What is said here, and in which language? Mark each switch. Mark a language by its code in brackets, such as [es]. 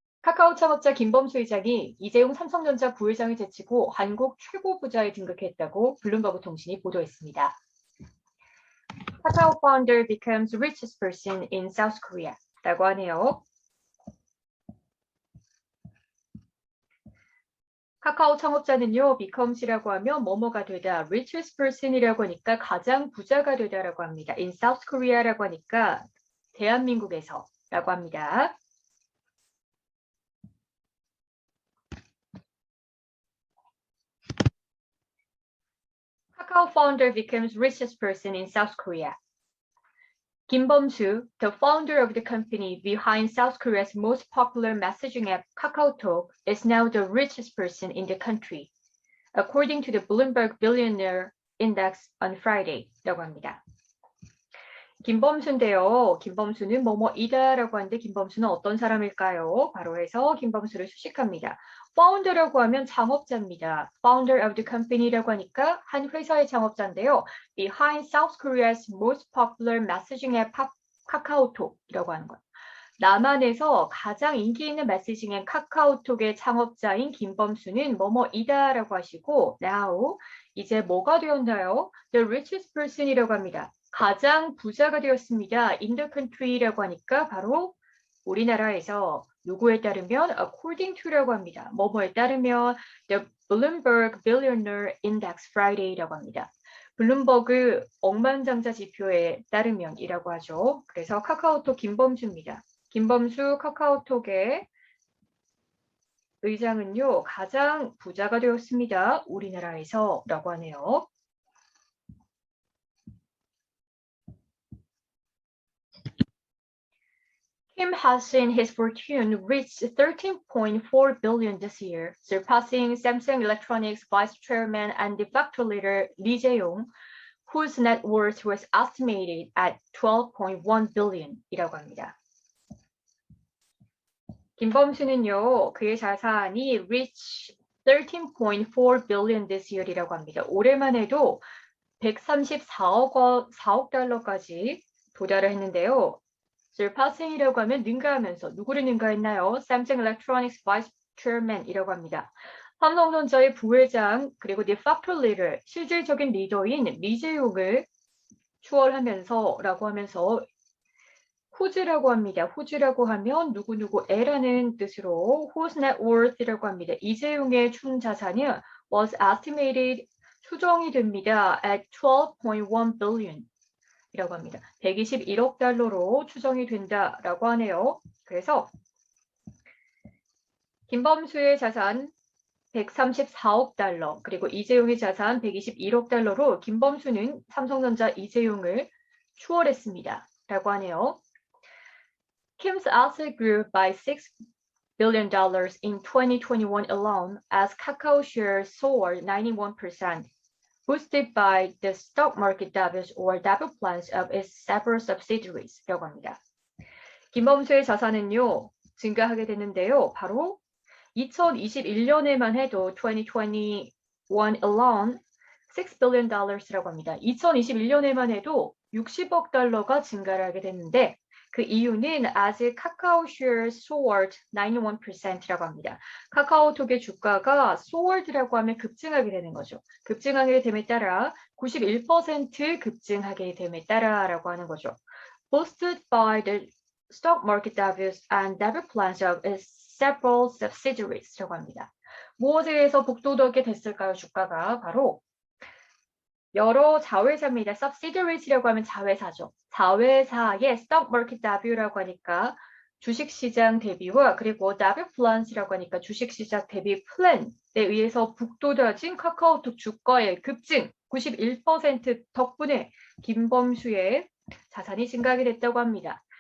[ko] 카카오 창업자 김범수 회장이 이재용 삼성전자 부회장을 제치고 한국 최고 부자에 등극했다고 블룸버그 통신이 보도했습니다. [en] 카카오 founder becomes richest person in South Korea [ko] 라고 하네요. 카카오 창업자는요, becomes이라고 하면 뭐뭐가 되다, [en] richest person [ko] 이라고 하니까 가장 부자가 되다라고 합니다. in South Korea라고 하니까 대한민국에서라고 합니다. [en] Kakao founder becomes richest person in South Korea. Kim Bum-soo, the founder of the company behind South Korea's most popular messaging app KakaoTalk, is now the richest person in the country, according to the Bloomberg Billionaire Index on Friday [ko] 라고 합니다. 김범수인데요. 김범수는 뭐뭐이다라고 하는데 김범수는 어떤 사람일까요? 바로 해서 김범수를 수식합니다. founder라고 하면 창업자입니다. founder of the company라고 하니까 한 회사의 창업자인데요. [en] behind South Korea's most popular messaging app 카카오톡이라고 하는 거예요. [ko] 남한에서 가장 인기 있는 메시징 앱 카카오톡의 창업자인 김범수는 뭐뭐이다라고 하시고 [en] now [ko] 이제 뭐가 되었나요? [en] The richest person이라고 합니다. [ko] 가장 부자가 되었습니다. [en] in the country [ko] 라고 하니까 바로 우리나라에서 누구에 따르면 [en] according to [ko] 라고 합니다. 뭐뭐에 따르면 [en] the Bloomberg Billionaire Index Friday라고 합니다. [ko] 블룸버그 억만장자 지표에 따르면이라고 하죠. 그래서 카카오톡 김범수입니다. 김범수 카카오톡의 의장은요, 가장 부자가 되었습니다. 우리나라에서라고 하네요. [en] Kim has seen his fortune reach 13.4 billion this year, surpassing Samsung Electronics vice chairman and de facto leader Lee Jae-yong, whose net worth was estimated at 12.1 billion [ko] 이라고 합니다. 김범수는요, 그의 자산이 [en] reach 13.4 billion this year이라고 합니다. [ko] 올해만 해도 134억 달러까지 도달을 했는데요. surpassing이라고 하면 능가하면서 누구를 능가했나요? [en] Samsung Electronics Vice Chairman이라고 합니다. [ko] 삼성전자의 부회장 그리고 [en] de facto leader, [ko] 실질적인 리더인 리제용을 추월하면서라고 하면서 whose라고 합니다. whose라고 하면 누구누구애라는 뜻으로 [en] whose net worth [ko] 이라고 합니다. 이재용의 총 자산이 [en] was estimated [ko] 추정이 됩니다. [en] at 12.1 billion [ko] 이라고 합니다. 121억 달러로 추정이 된다라고 하네요. 그래서 김범수의 자산 134억 달러 그리고 이재용의 자산 121억 달러로 김범수는 삼성전자 이재용을 추월했습니다. 라고 하네요. [en] Kim's asset grew by $6 billion in 2021 alone as Kakao shares soared 91%. boosted by the stock market debut or debut plans of its several subsidiaries [ko] 라고 합니다. 김범수의 자산은요, 증가하게 됐는데요. 바로 2021년에만 해도 [en] 2021 alone $6 billion [ko] 라고 합니다. 2021년에만 해도 60억 달러가 증가를 하게 됐는데 그 이유는 as 카카오 [en] shares soared 91% [ko] 라고 합니다. 카카오톡의 주가가 soared라고 하면 급증하게 되는 거죠. 급증하게 됨에 따라 91% 급증하게 됨에 따라라고 하는 거죠. [en] Boosted by the stock market debuts and debut plans of its several subsidiaries [ko] 라고 합니다. 무엇에 의해서 북돋우게 됐을까요? 주가가 바로 여러 자회사입니다. subsidiaries라고 하면 자회사죠. 자회사의 [en] stock market debut [ko] 라고 하니까 주식시장 대비와 그리고 [en] debut plans [ko] 이라고 하니까 주식시장 대비 플랜에 의해서 북돋아진 카카오톡 주가의 급증 91% 덕분에 김범수의 자산이 증가하게 됐다고 합니다.